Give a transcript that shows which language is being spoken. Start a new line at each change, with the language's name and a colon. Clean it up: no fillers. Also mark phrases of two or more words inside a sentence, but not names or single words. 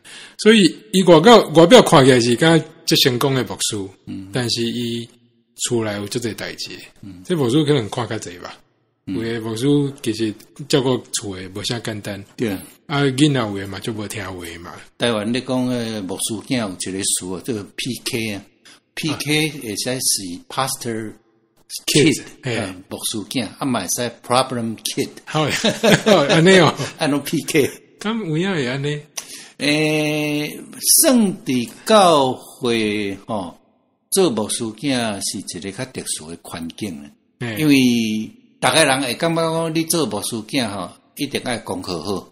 Min Nan Chinese: 所以伊外表看起来是敢最成功的牧师，但是伊厝内有足侪代志，这牧师可能看较侪吧。有诶牧师其实照顾厝诶无啥简单，对囡仔有诶嘛就无听话嘛。台湾咧讲诶牧师囝有一个词啊，叫 PK 啊 ，PK 会使是
English: Pastor Kid，
Min Nan Chinese: 牧师囝，嘛会使
English: Problem Kid。
Min Nan Chinese: 好，安尼哦，安怎 PK？咁有影会安尼？圣地教会做牧师囝是一个较特殊诶环境啊，因为大概人会感觉讲，你做牧师囝一定爱功课好，